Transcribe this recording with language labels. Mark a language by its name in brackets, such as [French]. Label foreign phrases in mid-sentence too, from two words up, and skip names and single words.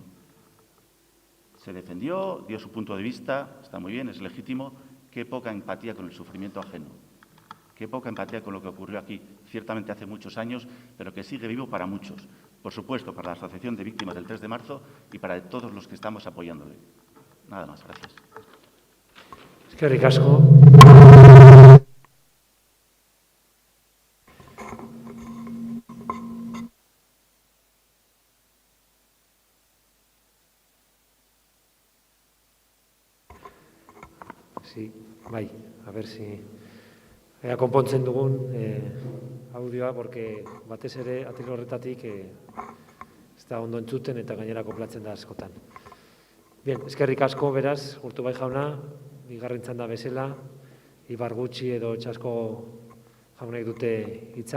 [Spanish] Se defendió, dio su punto de vista, está muy bien, es legítimo. Qué poca empatía con el sufrimiento ajeno. Qué poca empatía con lo que ocurrió aquí, ciertamente hace muchos años, pero que sigue vivo para muchos. Por supuesto, para la Asociación de Víctimas del 3 de marzo y para todos los que estamos apoyándole. Nada más, gracias. [Basque] Eskerrik asko. [Spanish] Sí, bai, a ver si [Basque] ea konpontzen dugun audioa, porque batez ere atril horretatik ez da ondo entzuten eta gainera koplatzen da askotan. Bien, eskerrik asko beraz, Urtubai jauna, bigarren txanda bezala, Ibar Gutxi edo Txasko jaunek dute hitza.